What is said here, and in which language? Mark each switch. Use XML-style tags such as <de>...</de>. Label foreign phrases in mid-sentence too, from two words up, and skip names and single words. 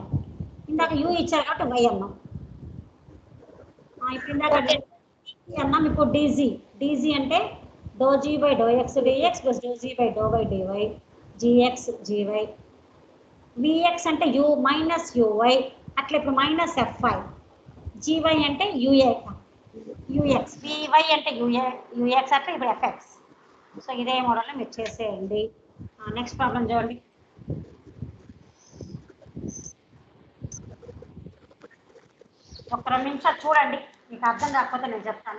<te>ఇందాక u ఇచ్చారు కాబట్టి y అన్నాం. ఇప్పుడు ఇందాక అన్నాం, ఇప్పుడు dz అంటే</te> <en>do g by do x dx plus do g by do y dy gx gy.</en> <te>vx అంటే</te> <en>u minus uy,</en> <te>అట్లా ఇప్పుడు</te> <en>minus fi.</en> <te>gy అంటే ux, vy అంటే ux అట్లా ఇప్పుడు fx. సో ఇదే మోడల్లో మీరు చేసేయండి.</te> <en>next problem</en> <te>చూడండి. ఒక 2 నిమిషాలు చూడండి, మీకు అర్థం కాకపోతే నేను చెప్తాను.</te>